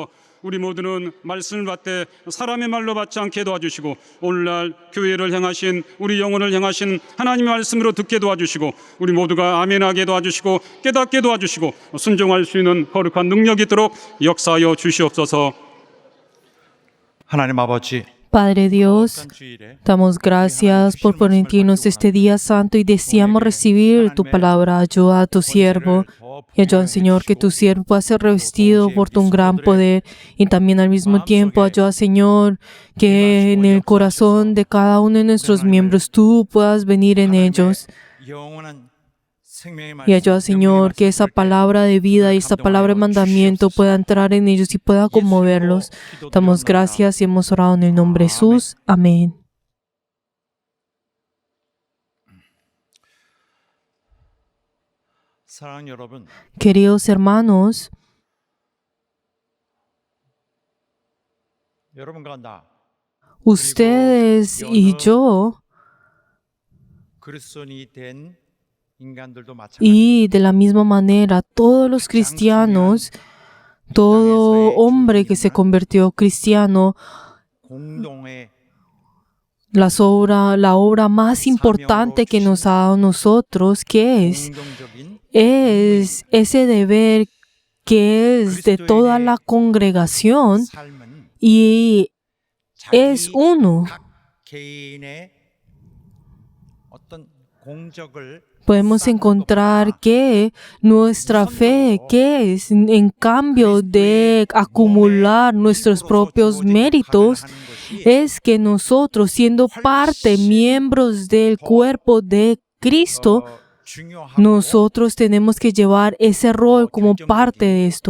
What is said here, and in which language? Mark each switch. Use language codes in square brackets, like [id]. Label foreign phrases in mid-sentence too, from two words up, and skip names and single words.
[ko] 우리 모두는 말씀을 받되 사람의 말로 받지 않게 도와주시고 오늘날 교회를 향하신 우리 영혼을 향하신 하나님의 말씀으로 듣게 도와주시고 우리 모두가 아멘하게 도와주시고 깨닫게 도와주시고 순종할 수 있는 거룩한 능력이 있도록 역사하여 주시옵소서. 하나님 아버지, [es] Padre Dios, damos gracias por permitirnos este día santo y deseamos recibir tu palabra. Ayuda a tu siervo y ayuda, Señor, que tu siervo pueda ser revestido por tu gran poder y también al mismo tiempo ayuda, Señor, que en el corazón de cada uno de nuestros miembros tú puedas venir en ellos. Y ayuda, Señor, que esa palabra de vida y esta palabra de mandamiento pueda entrar en ellos y pueda conmoverlos. Damos gracias y hemos orado en el nombre de Jesús. Amén. [ko] 사랑하는 여러분, [es] Queridos hermanos, [ko] 여러분과 나 [es] ustedes y yo, [ko] 그리스도인이 된 인간들도 마찬가지. [es] y de la misma manera todos los cristianos, todo hombre que se convirtió cristiano, [ko] 공동의 [es] la obra más importante que nos ha dado a nosotros, que [ko] 공동적인 [es] es ese deber que es de toda la congregación [ko] 삶은 [es] y es uno. [ko] 각 개인의 어떤 공적을 [es] Podemos encontrar que nuestra fe, que es en cambio de acumular nuestros propios méritos, es que nosotros, siendo parte, miembros del cuerpo de Cristo, nosotros tenemos que llevar ese rol como parte de esto.